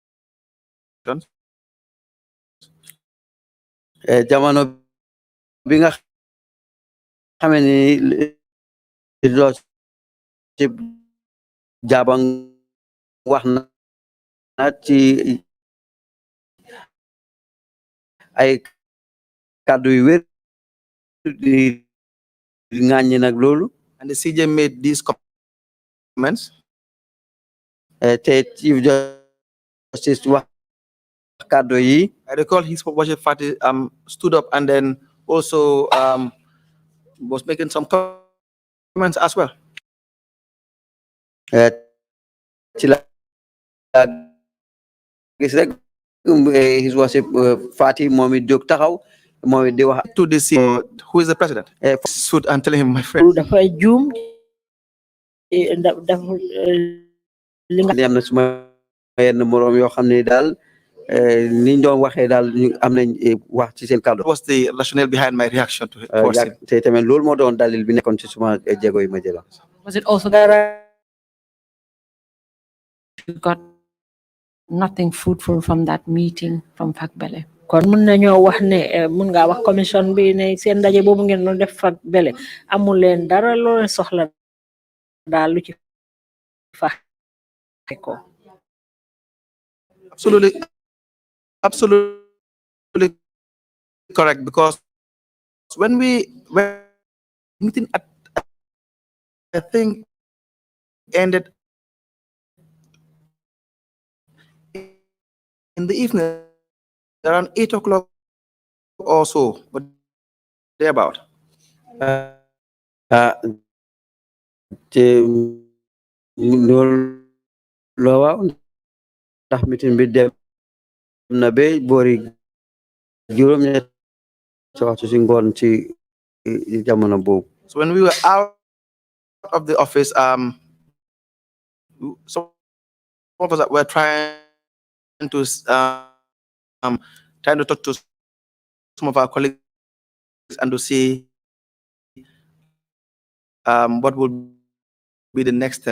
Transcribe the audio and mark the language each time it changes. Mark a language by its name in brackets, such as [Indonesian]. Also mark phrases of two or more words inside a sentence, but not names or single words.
[Wolof] Jamono bi nga xamee ni Lordship Jabang wax na ci ay kàddu yu wér di ŋàññi nag loolu. [English] And the CJ made these comments. [Wolof] te [English] Chief Justice [Wolof] wax kàddu yi. [English] I recall His Worship Fati stood up and then also was making some comments as well. [Wolof] Ci la gis rek [English] His Worship [Wolof] Fati moom it jóg taxaw moom it di wax. [English] To the CEO, who is the president? Stood and telling him, my friend. [Wolof] dafa juum li nga am na suma yenn moroom yoo xam ne daal niñ doon waxee daal ñu am nañ wax ci seen kàddu. [English] What was the rationale behind my reaction to it? [Wolof] te tamit loolu moo doon dalil bi nekkoon ci suma jéego yi ma jëla. [English] Was it also you got nothing fruitful from that meeting from Fakbele? [Wolof] kon mun nañoo wax ne mun ngaa wax commission bi ne seen ndaje boobu ngeen doon def Fakbele amul leen dara loo leen soxla daal lu ci fa ko. [English] Absolutely correct, because when meeting at I think ended in the evening around 8 o'clock or so, but thereabout. [Wolof] te loolu loo waaw ndax meeting bi dem na ba boori juróom-ñetti waxtu ci ngoon ci jamono boobu. [English] So when we were out of the office, some of us were trying to talk to some of our colleagues and to see what would be the next step.